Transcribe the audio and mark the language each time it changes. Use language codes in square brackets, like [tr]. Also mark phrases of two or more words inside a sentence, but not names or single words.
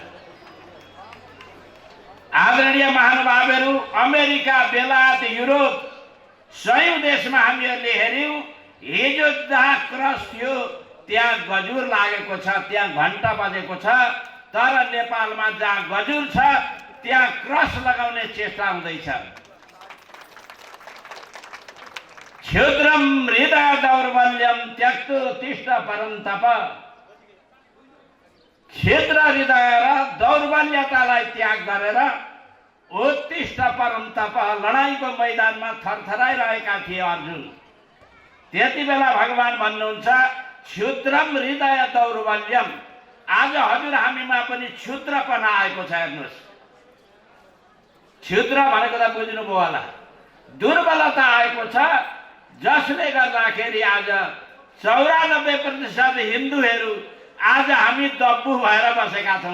[ne] आदरणीय महानुभावहरू, अमेरिका, बेलायत, युरोप सयौं देशमा हामीहरूले हेऱ्यौँ, हिजो जहाँ क्रस थियो त्यहाँ गजुर लागेको छ, त्यहाँ घण्टा बजेको छ। तर नेपालमा जहाँ गजुर छ त्यहाँ क्रस लगाउने चेष्टा हुँदैछ। [sa] क्षुद्रम हृदय दौर्बल्यम त्यक्तु तिष्ठ परन्तप। [ne] क्षुद्र हृदय र दौर्बल्यतालाई त्याग गरेर [sa] उत्तिष्ठ परन्तप, [ne] लडाईँको मैदानमा थरथराइरहेका थिए अर्जुन। त्यति बेला भगवान भन्नुहुन्छ [sa] क्षुद्रम हृदय दौर्बल्यम। [ne] आज हजुर हामीमा पनि क्षुद्रपना आएको छ। हेर्नुहोस्, क्षुद्र भनेको त बुझ्नुभयो होला, दुर्बलता आएको छ, जसले गर्दाखेरि आज 94% हिन्दूहरू आज हामी दब्बु भएर बसेका छौँ।